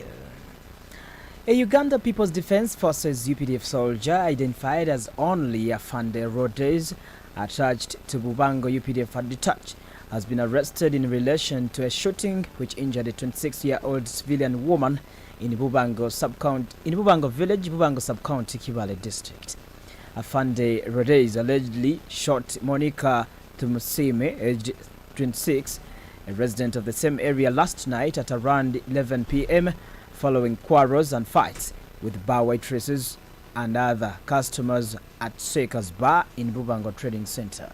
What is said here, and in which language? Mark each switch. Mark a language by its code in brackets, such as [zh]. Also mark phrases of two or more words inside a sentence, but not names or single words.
[en] A Uganda People's Defense Forces UPDF soldier identified as only Afande Rhodes attached to Bubango UPDF had detached has been arrested in relation to a shooting which injured a 26-year-old civilian woman in Bubango village, Bubango sub-county, Kibale district. Afande Rodez allegedly shot Monica Tumusime, aged 26, a resident of the same area, last night at around 11 p.m. following quarrels and fights with bar waitresses and other customers at Seika's bar in Bubango Trading Center.